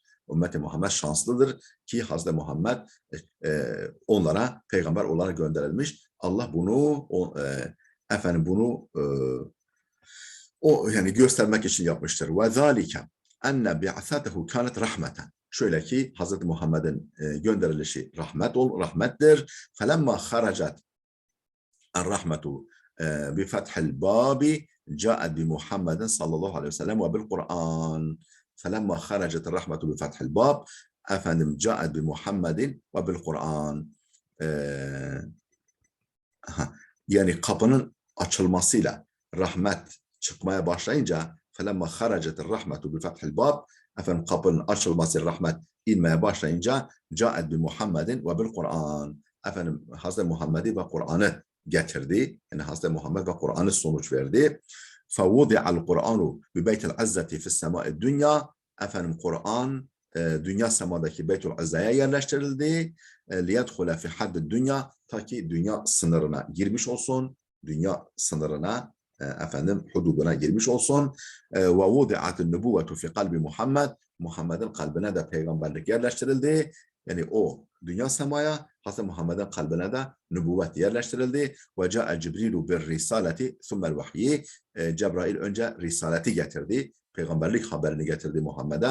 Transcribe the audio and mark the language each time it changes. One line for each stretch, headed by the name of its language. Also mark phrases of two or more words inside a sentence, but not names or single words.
Turkish: Ümmet-i Muhammed şanslıdır ki Hazreti Muhammed onlara peygamber olarak gönderilmiş. Allah bunu yani göstermek için yapmıştır.
Arabic: وذلك أن بعثته كانت رحمة.
Turkish: Şöyle ki Hazreti Muhammed'in gönderilişi rahmettir.
Arabic: فلما خرجت الرحمة بفتح الباب جاءت بمحمد صلى الله عليه وسلم وبالقرآن. فَلَمَّا خَرَجَتِ الرَّحْمَةُ بِفَتْحِ الْبَابِ جَاءَتْ بِمُحَمَّدٍ وَبِالْقُرْآنِ.
Turkish: Yani kapının açılmasıyla rahmet çıkmaya başlayınca
Arabic: فَلَمَّا خَرَجَتِ الرَّحْمَةُ بِفَتْحِ الْبَابِ,
Turkish: kapının açılması, rahmet inmeye başlayınca
Arabic: جَاءَتْ بِمُحَمَّدٍ وَبِالْقُرْآنِ,
Turkish: Hazreti Muhammed'i ve Kur'an'ı getirdi. Yani Hazreti Muhammed ve Kur'an'ı sonuç verdi.
Arabic: فَوُضِعَ الْقُرْآنُ بِبَيْتِ الْعَزَّةِ فِي السَّمَاءِ الدُّنْيَا.
Turkish: Kur'an dünya semadaki Beytül Azza'ya yerleştirildi.
Arabic: لِيَدْخُلَ فِي حَدِّ
Turkish: dünya, ta ki dünya sınırına girmiş olsun. Dünya sınırına, hududuna girmiş olsun.
Arabic: وَوُضِعَتِ النُّبُوَّةُ فِي قَلْبِ Muhammed.
Turkish: Muhammed'in kalbine de peygamberlik yerleştirildi. Yani o dünya semaya Hazreti Muhammed'in kalbine de nübüvvet yerleştirildi.
Arabic: وجاء جبريل بالرسالة ثم الوحي.
Turkish: Cebrail önce risaleti getirdi. Peygamberlik haberini getirdi Muhammed'e.